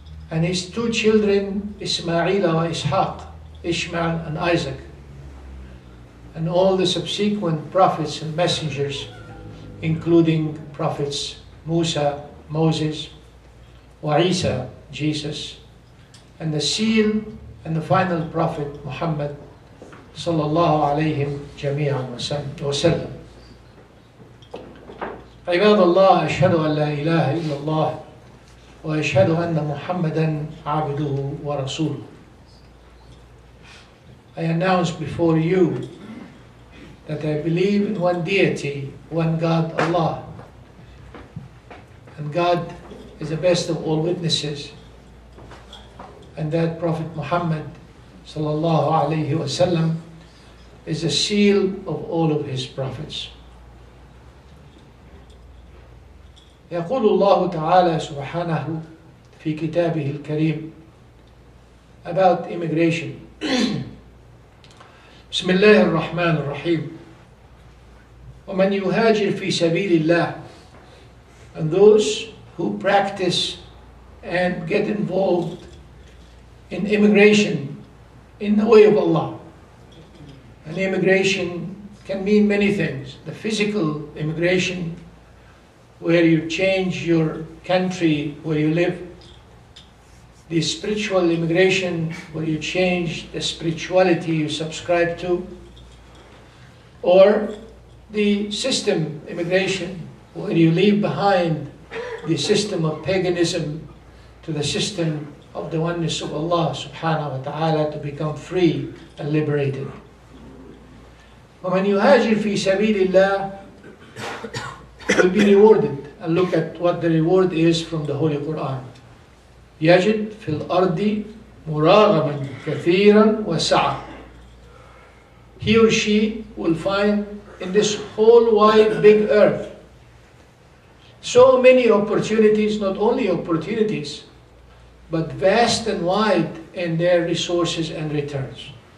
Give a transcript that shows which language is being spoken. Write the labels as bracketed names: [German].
[English] And his two children, Ismail wa Ishaq, Ishmael and Isaac, and all the subsequent prophets and messengers, including prophets Musa, Moses, wa Isa, Jesus, and the seal and the final prophet Muhammad [Arabic] sallallahu alayhim jami'an wa sallam. عباد الله أشهد أن لا إله إلا الله وأشهد أن محمدا عبده ورسوله. [English] I announce before you that I believe in one deity, one God, Allah. And God is the best of all witnesses. And that Prophet Muhammad [Arabic] sallallahu alayhi wasallam [English] is the seal of all of his prophets. [Arabic] يقول الله تعالى سبحانه في كتابه الكريم [English] about immigration. [Arabic] بسم الله الرحمن الرحيم. ومن يهاجر في سبيل الله, [English] and those who practice and get involved in immigration in the way of Allah. And immigration can mean many things. The physical immigration, where you change your country where you live. The spiritual immigration, where you change the spirituality you subscribe to. Or the system immigration, where you leave behind the system of paganism to the system of the oneness of Allah [Arabic] subhanahu wa ta'ala, [English] to become free and liberated. [Arabic] وَمَنْ يُهَاجِرْ فِي سَبِيلِ اللَّهِ [English] will be rewarded. And look at what the reward is from the Holy Quran. [Arabic] يَجِدْ فِي الْأَرْضِ مُرَاغَمًا كَثِيرًا وَسَعًا. [English] He or she will find in this whole wide big earth so many opportunities, not only opportunities, but vast and wide in their resources and returns.